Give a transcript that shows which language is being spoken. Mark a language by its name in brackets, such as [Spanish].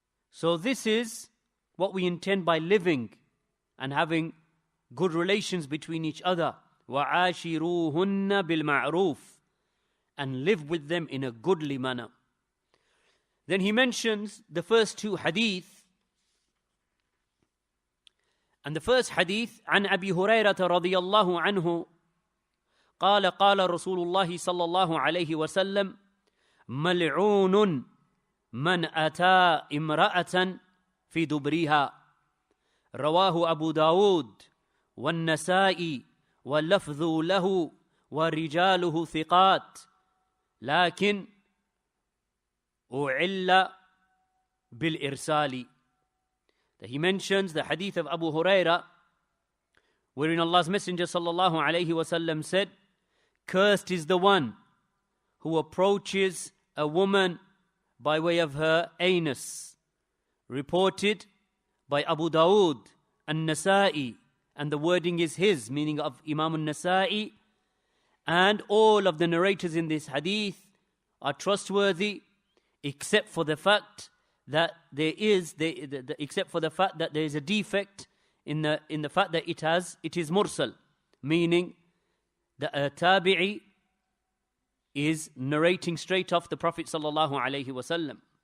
[English] So this is what we intend by living and having good relations between each other. [Arabic] وَعَاشِرُوهُنَّ بِالْمَعْرُوفِ, [English] and live with them in a goodly manner. Then he mentions the first two hadith. And the first hadith, [Arabic] عن أبي هريرة رضي الله عنه قال قال رسول الله صلى الله عليه وسلم ملعون من أتى امرأة في دبرها. رواه أبو داود والنسائي واللفظ له ورجاله ثقات لكن أعل بالإرسال. [English] That he mentions the hadith of Abu Huraira, wherein Allah's Messenger sallallahu alayhi wasallam said, cursed is the one who approaches a woman by way of her anus. Reported by Abu Dawood and Nasa'i, and the wording is his, meaning of Imam al-Nasa'i, and all of the narrators in this hadith are trustworthy, except for the fact that there is a defect in the fact that it is mursal, meaning the tabi'i is narrating straight off the Prophet sallallahu alaihi wasallam.